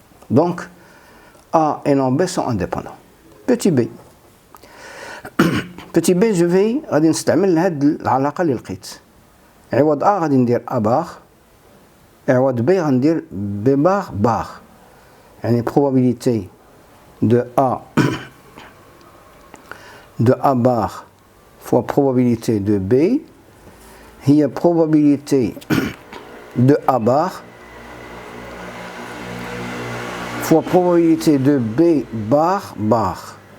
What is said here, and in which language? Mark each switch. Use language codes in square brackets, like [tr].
[fr] Donc, A et non B sont indépendants. Petit b. Petit b, je vais [ar] غادي نستعمل هاد العلاقة اللي لقيت. عوض A غادي ندير A bar, عوض B غندير B bar bar. يعني [fr] probabilité de A bar fois probabilité de B il y a probabilité de A bar fois probabilité de B bar bar.